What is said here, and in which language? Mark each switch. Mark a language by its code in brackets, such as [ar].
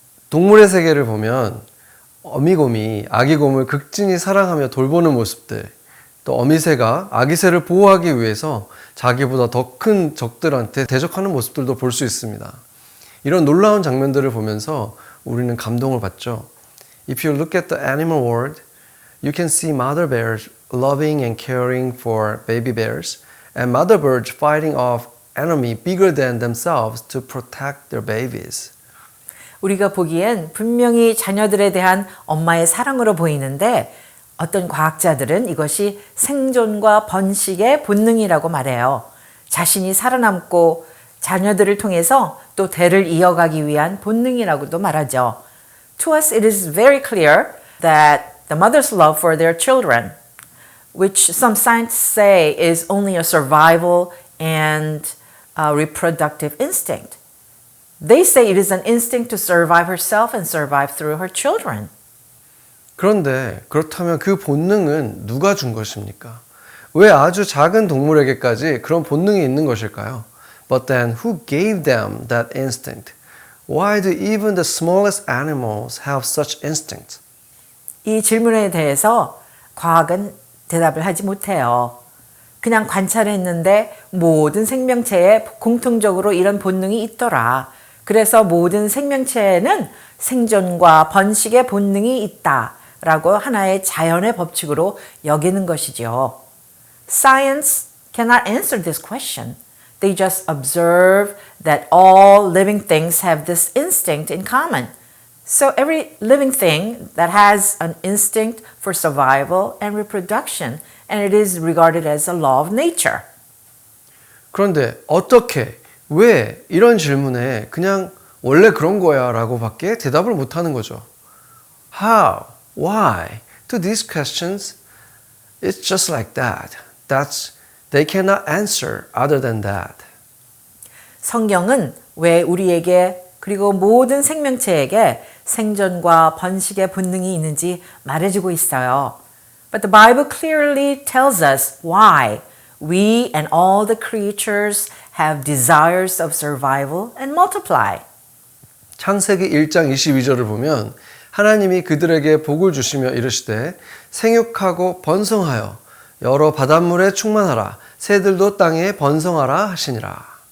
[ko] 동물의 세계를 보면 어미곰이 아기곰을 극진히 사랑하며 돌보는 모습들, 또 어미새가 아기새를 보호하기 위해서 자기보다 더 큰 적들한테 대적하는 모습들도 볼 수 있습니다. 이런 놀라운 장면들을 보면서 우리는 감동을 받죠. [en] If you look at the animal world, you can see mother bears loving and caring for baby bears, and mother birds fighting off enemy bigger than themselves to protect their babies. [ko] 우리가 보기엔 분명히 자녀들에 대한 엄마의 사랑으로 보이는데 어떤 과학자들은 이것이 생존과 번식의 본능이라고 말해요. 자신이 살아남고 자녀들을 통해서 또 대를 이어가기 위한 본능이라고도 말하죠. [en] To us it is very clear that the mother's love for their children, which some scientists say is only a survival and reproductive instinct. They say it is an instinct to survive herself and survive through her children. [ko] 그런데 그렇다면 그 본능은 누가 준 것입니까? 왜 아주 작은 동물에게까지 그런 본능이 있는 것일까요? [en] But then who gave them that instinct? Why do even the smallest animals have such instinct? [ko] 이 질문에 대해서 과학은 대답을 하지 못해요. 그냥 관찰했는데 모든 생명체에 공통적으로 이런 본능이 있더라. 그래서 모든 생명체에는 생존과 번식의 본능이 있다라고 하나의 자연의 법칙으로 여기는 것이죠. [en] Science cannot answer this question. They just observe that all living things have this instinct in common. So every living thing that has an instinct for survival and reproduction, and it is regarded as a law of nature. [ko] 그런데 어떻게, 왜 이런 질문에 그냥 원래 그런 거야 라고 밖에 대답을 못하는 거죠. [en] How, why to these questions, it's just like that. They cannot answer other than that. [ko] 성경은 왜 우리에게 그리고 모든 생명체에게 생존과 번식의 본능이 있는지 말해주고 있어요. [en] But the Bible clearly tells us why we and all the creatures have desires of survival and multiply. [ko] 창세기 1장 22절을 보면 하나님이 그들에게 복을 주시며 이르시되 생육하고 번성하여 여러 바닷물에 충만하라 새들도 땅에 번성하라 하시니라.